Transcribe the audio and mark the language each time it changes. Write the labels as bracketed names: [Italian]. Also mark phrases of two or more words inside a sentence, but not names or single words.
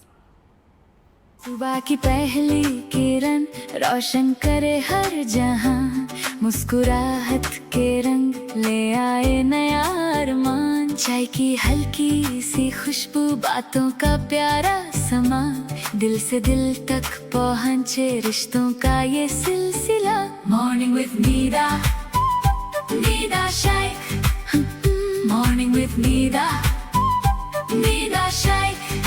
[Urdu] صبح کی پہلی کرن روشن کرے ہر جہاں, مسکراہٹ کے رنگ لے آئے نیا ارمان, چائے کی ہلکی سی خوشبو, باتوں کا پیارا سما, دل سے دل تک پہنچے رشتوں کا یہ سلسلہ. [English] Morning with Nida, Nida Shaikh, Morning with Nida, Nida Shaikh.